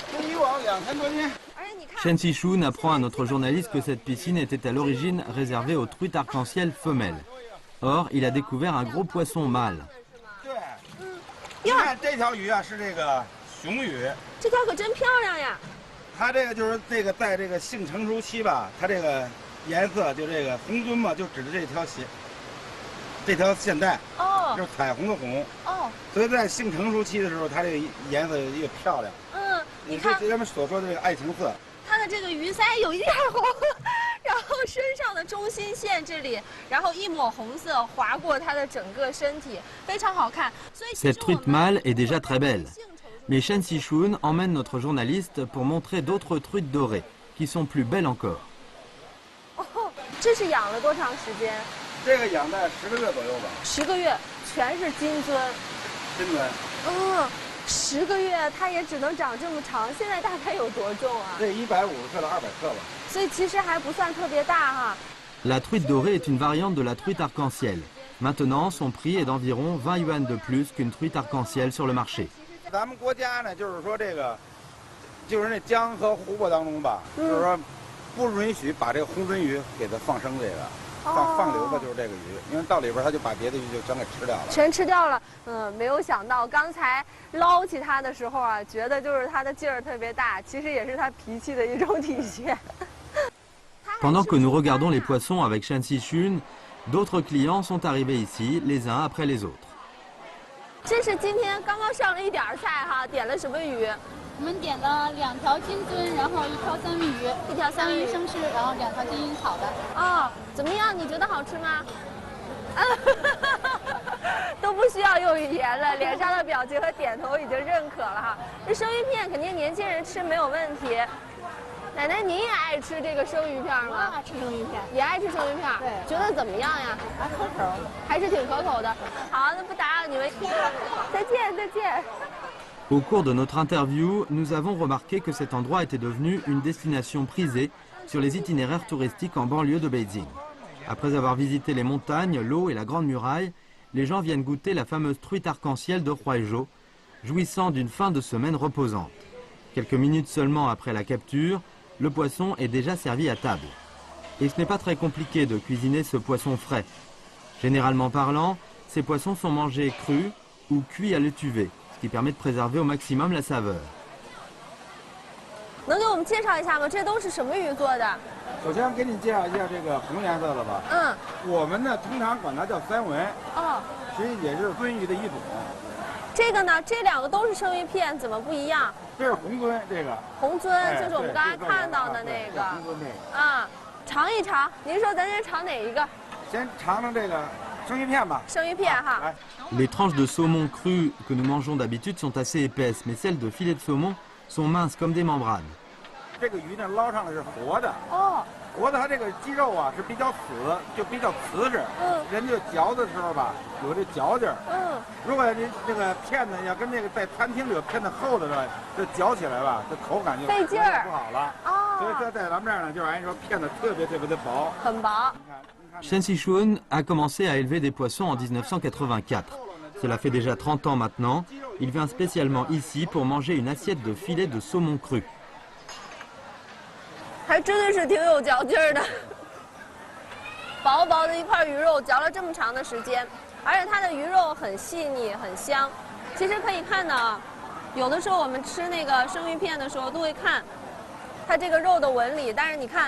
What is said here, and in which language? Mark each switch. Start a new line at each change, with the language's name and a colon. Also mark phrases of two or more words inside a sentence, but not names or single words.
Chinese: 一网2000多斤。
French: Shen Qichun apprend à notre journaliste que cette piscine était à l'origine réservée aux truites arc-en-ciel femelles. Or, il a découvert un gros poisson mâle.
Chinese: 对，你看这条鱼啊，是这个雄鱼。这条可真漂亮呀！它这个就是这个在这个性成熟期吧，它这个颜色就这个红鳟嘛，就指的这条线带。哦。哦，就是彩虹的红。哦，所以在性成熟期的时候，它这个颜色越漂亮。嗯，你看咱们所说的这个爱情色。它的这个鱼鳃有一点红，然后身上的中心线这里，然后一抹红色划过它的整个身体，非常好看。所以
French: Cette truite mâle est déjà très belle. Mais Chen Sichun emmène notre journaliste pour montrer d'autres truites dorées, qui sont plus belles encore.
Chinese: 哦，这是养了多长时间？这个养在10个月左右吧。 10个月，全是金尊。金尊。嗯。10个月，它也只能长这么长。现在大概有多重啊？这150克到200克吧。所以其实还不算特别大哈。
French: La truite dorée est une variante de la truite arc-en-ciel. Maintenant, son prix est d'environ 20 yuan de plus qu'une truite arc-en-ciel sur le marché.
Chinese: 咱们国家呢，就是说这个，就是那江和湖泊当中吧，就是说不允许把这个红鳟鱼给它放生这个。放流的就是这个鱼，因为到里边它就把别的鱼就全给吃掉了。全吃掉了，没有想到刚才捞起它的时候啊，觉得就是它的劲儿特别大，其实也是它脾气的一种体现。
French: Pendant que nous regardons les poissons avec Chen Sichun, d'autres clients sont arrivés ici, les uns après les autres.
Chinese: 这是今天刚刚上了一点菜哈，点了什么鱼？我们点了2条金尊，然后1条三文鱼，1条三文鱼生吃，然后2条金银草的。哦，怎么样？你觉得好吃吗？都不需要用语言了，脸上的表情和点头已经认可了哈。这生鱼片肯定年轻人吃没有问题。奶奶，您也爱吃这个生鱼片吗？爱吃生鱼片，也爱吃生鱼片。对，觉得怎么样呀？还可口，还是挺可口的。好，那不打扰你们，再见，再见。
French: Au cours de notre interview, nous avons remarqué que cet endroit était devenu une destination prisée sur les itinéraires touristiques en banlieue de Beijing. Après avoir visité les montagnes, l'eau et la Grande Muraille, les gens viennent goûter la fameuse truite arc-en-ciel de Huaizhou, jouissant d'une fin de semaine reposante. Quelques minutes seulement après la capture, le poisson est déjà servi à table. Et ce n'est pas très compliqué de cuisiner ce poisson frais. Généralement parlant, ces poissons sont mangés crus ou cuits à l'étuvée, ce qui permet de préserver au maximum la saveur.
Chinese: 能给我们介绍一下吗？这都是什么鱼做的？首先给你介绍一下这个红颜色的吧。嗯。我们呢通常管它叫三文。哦。实际也是鳟鱼的一种。这个呢，这2个都是生鱼片，怎么不一样？这是红鳟，这个。红鳟就是我们刚才看到的那个。红鳟那个。啊，尝一尝。您说咱先尝哪一个？先尝尝这个。生鱼片吧。生鱼片哈。
French: Les tranches de saumon cru que nous mangeons d'habitude sont assez épaisses, mais celles de filet de saumon sont minces comme des membranes.
Chinese: 这个鱼呢捞上来是活的。哦。活的它这个肌肉啊是比较死，就比较瓷实。嗯。人家嚼的时候吧，有这嚼劲儿。嗯。如果您这个片子要跟那个在餐厅里有片子厚的吧，这嚼起来吧，这口感就费劲儿，不好了。哦。所以说在咱们这儿呢，就是按说片子特别的薄。很薄。
French: Chen Sichun a commencé à élever des poissons en 1984. Cela fait déjà 30 ans maintenant. Il vient spécialement ici pour manger une assiette de filet de saumon cru.
Chinese: 还真的是挺有嚼劲儿的，薄薄的一块鱼肉嚼了这么长的时间，而且它的鱼肉很细腻很香。其实可以看到，有的时候我们吃那个生鱼片的时候都会看它这个肉的纹理，但是你看。